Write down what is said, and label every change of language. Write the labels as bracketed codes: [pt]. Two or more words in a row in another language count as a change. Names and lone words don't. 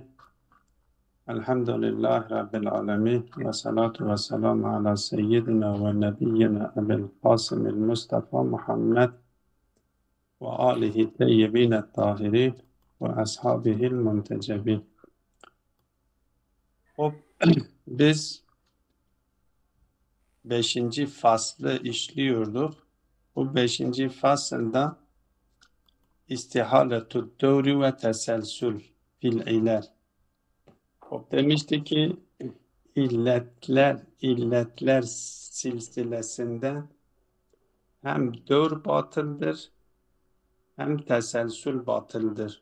[ar] الحمد لله رب العالمين والصلاة والسلام على سيدنا ونبينا أبي القاسم المصطفى محمد وآله الطيبين الطاهرين وأصحابه المنتجبين. [tr] Biz 5. faslı işliyorduk. Bu 5. fasılda [ar] استحالة الدور والتسلسل في العلل. [tr] Demişti ki illetler silsilesinde hem dövr batıldır hem teselsül batıldır.